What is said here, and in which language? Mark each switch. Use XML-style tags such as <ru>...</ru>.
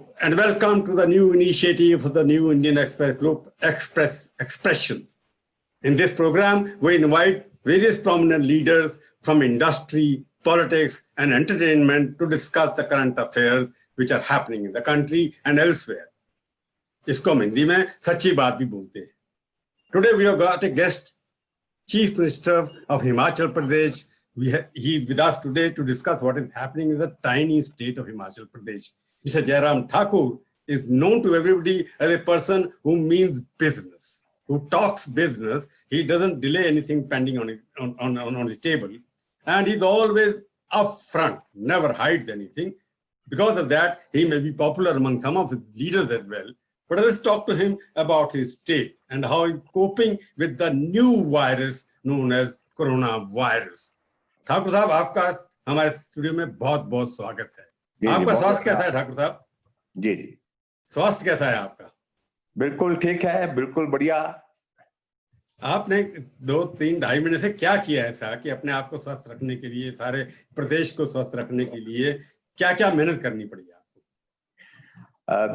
<en>and welcome to the new initiative of the New Indian Express Group, Expression. In this program, we invite various prominent leaders from industry, politics, and entertainment to discuss the current affairs which are happening in the country and elsewhere.</en> <hi>इसको हम हिंदी में सच्ची बात भी बोलते हैं.</hi> <en>Today we have got a guest, Chief Minister of Himachal Pradesh. He is with us today to discuss what is happening in the tiny state of Himachal Pradesh. Mr. Jairam Thakur is known to everybody as a person who means business, who talks business. He doesn't delay anything pending on his table. And he's always upfront, never hides anything. Because of that, he may be popular among some of his leaders as well. But let's talk to him about his state and how he's coping with the new virus known as coronavirus.</en> <hi>Thakur साहब, आपका हमारे studio में बहुत बहुत स्वागत है. आपका स्वास्थ्य कैसा है ठाकुर साहब? जी जी, स्वास्थ्य कैसा है आपका? बिल्कुल ठीक है, बिल्कुल बढ़िया. आपने 2-3-2.5 महीने से क्या किया ऐसा कि अपने आप को स्वस्थ रखने के लिए, सारे प्रदेश को स्वस्थ रखने के लिए क्या क्या मेहनत करनी पड़ी आपको?</hi>